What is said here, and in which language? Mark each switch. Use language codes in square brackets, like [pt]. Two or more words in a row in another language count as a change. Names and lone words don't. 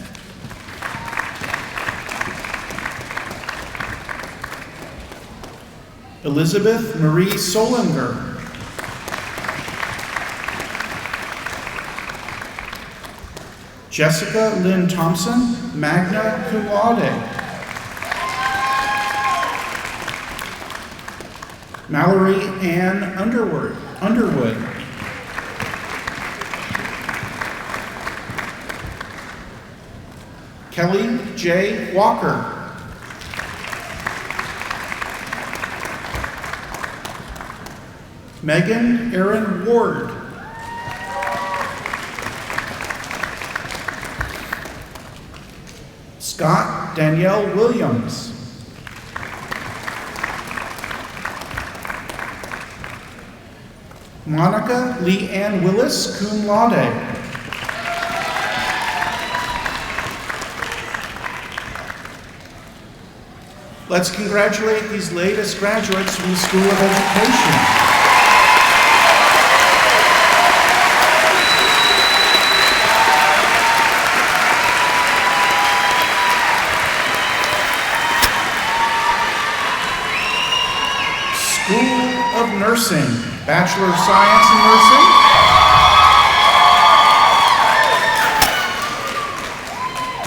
[en] Elizabeth Marie Solinger. Jessica Lynn Thompson, [la] magna cum laude. [en] Mallory Ann Underwood. Kelly J. Walker. Megan Erin Ward. Scott Danielle Williams. Monica Lee Ann Willis, [la] cum laude. [en] Let's congratulate these latest graduates from the School of Education. School of Nursing, Bachelor of Science in Nursing.